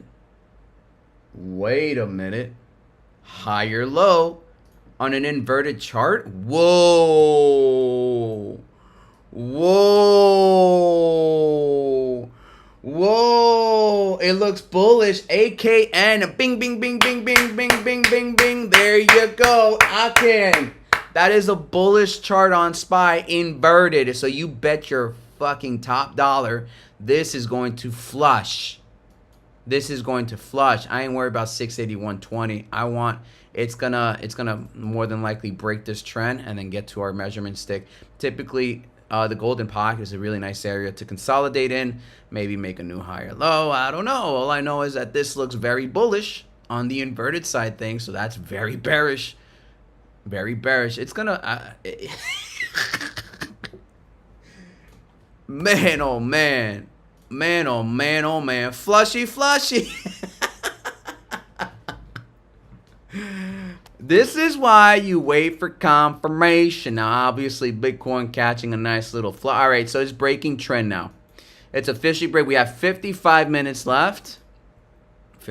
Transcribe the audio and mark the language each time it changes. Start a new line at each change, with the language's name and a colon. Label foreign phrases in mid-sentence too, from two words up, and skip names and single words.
English: Wait a minute. Higher low on an inverted chart? Whoa. Whoa. Whoa. It looks bullish. AKN. Bing, bing, bing, bing, bing, bing, bing, bing, bing. There you go. Akin. That is a bullish chart on SPY inverted. So you bet your fucking top dollar this is going to flush. This is going to flush. I ain't worried about 681.20. It's gonna more than likely break this trend and then get to our measurement stick. Typically, the golden pocket is a really nice area to consolidate in. Maybe make a new higher low. I don't know. All I know is that this looks very bullish on the inverted side thing. So that's very bearish. Very bearish. It's gonna. Man, oh man. Man, oh man, oh man. Flushy, flushy. This is why you wait for confirmation. Now, obviously, Bitcoin catching a nice little fly. All right, so it's breaking trend now. It's officially break. We have 55 minutes left.